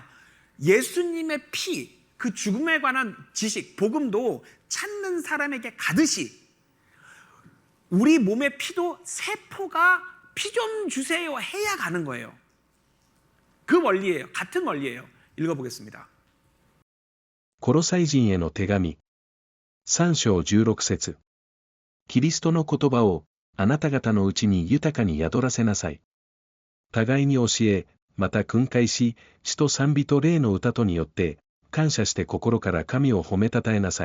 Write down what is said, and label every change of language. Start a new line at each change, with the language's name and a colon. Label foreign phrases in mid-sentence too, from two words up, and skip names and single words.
Korean: 예수님의 피, 그 죽음에 관한 지식, 복음도 찾는 사람에게 가듯이 우리 몸의 피도 세포가 피 좀 주세요 해야 가는 거예요. 그 원리예요. 같은 원리예요. 읽어보겠습니다.
Japanese: コロサイ人への手紙。3章16節。キリストの言葉をあなた方のうちに豊かに宿らせなさい。互いに教え、また訓戒し、詩と賛美と霊の歌とによって、感謝して心から神を褒めたたえなさい。